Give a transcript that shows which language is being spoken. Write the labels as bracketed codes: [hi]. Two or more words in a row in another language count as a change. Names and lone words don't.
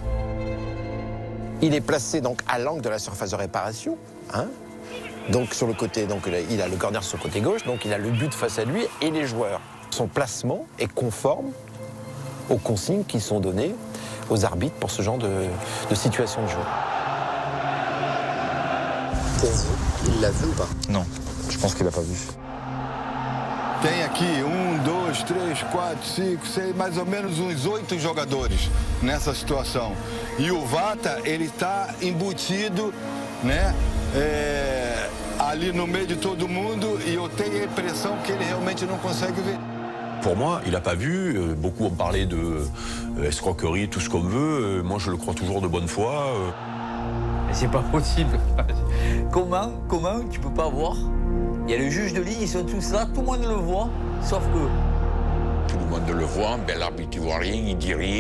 [fr] Il est placé donc à l'angle de la surface de réparation, Donc sur le côté, il a le corner sur le côté gauche, donc il a le but face à lui et les joueurs. Son placement est conforme aux consignes qui sont données aux arbitres pour ce genre de situation de jeu. Il l'a vu ou pas? Non, je pense qu'il l'a pas vu. [pt] Tem aqui 1, 2, 3, 4, 5, 6, mais ou menos uns 8 jogadores nessa situação. E o Vata, ele está embutido, ali no meio de todo mundo, e eu tenho a impressão que ele realmente não consegue ver. [fr] Pour moi, il n'a pas vu. Beaucoup ont parlé de escroquerie, tout ce qu'on veut. Moi, je le crois toujours de bonne foi. C'est pas possible. Comment tu peux pas voir? Il y a le juge de ligne, ils sont tous là, tout le monde le voit, sauf eux. Tout le monde le voit, ben l'arbitre il voit rien, il dit rien.